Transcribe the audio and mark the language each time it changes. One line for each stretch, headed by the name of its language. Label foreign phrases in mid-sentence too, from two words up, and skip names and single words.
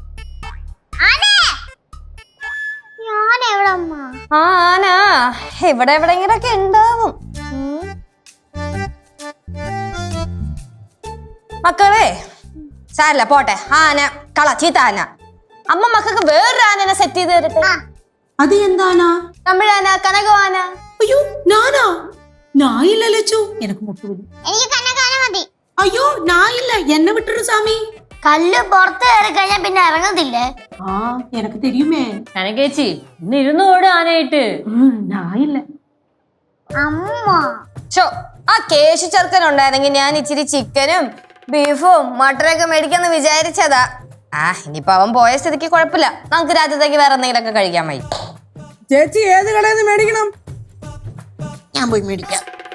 Malayalam: ആന ഇവിടെ എവിടെങ്കിലൊക്കെ ഉണ്ടാവും. മക്കളെ സാരല്ല പോട്ടെ. ആന ചീത്ത ആന. അമ്മ മക്കൾക്ക് വേറൊരു ആനനെ സെറ്റ് ചെയ്ത് തരട്ടെ.
Tamil: அது எந்த ஆனா?
Malayalam: തമിഴാന, കനകവാന.
Tamil: ஐயோ நானா? நான் இல்ல லட்சு, எனக்கு முட்டு வலி.
Malayalam: എനിക്ക് കനകാന മതി.
Tamil: ஐயோ நான் இல்ல, என்ன விட்டுரு சாமி.
Malayalam: കല്ല് പുറത്ത് കയറി കഴിഞ്ഞാൽ പിന്നെ ഇറങ്ങത്തില്ലേ?
Tamil: எனக்கு தெரியுமே.
Malayalam: കനകേച്ചി ഇന്ന് ഇരുന്ന് ഓട് ആനയായിട്ട്.
Tamil: நான் இல்ல.
Malayalam: അമ്മ ആ കേശു ചെറുക്കൻ ഉണ്ടായിരുന്നെങ്കിൽ ഞാൻ ഇച്ചിരി ചിക്കനും ബീഫും മട്ടനൊക്കെ മേടിക്കാന്ന് വിചാരിച്ചതാ. ഇനിയിപ്പൊ അവൻ പോയ സ്ഥിതിക്ക് കുഴപ്പമില്ല. നമുക്ക് രാജ്യത്തേക്ക് വേറെ എന്തെങ്കിലുമൊക്കെ കഴിക്കാൻ മതി. ചേച്ചി ഏത് കടയിൽ നിന്ന് മേടിക്കണം? ഞാൻ പോയി മേടിക്കാം.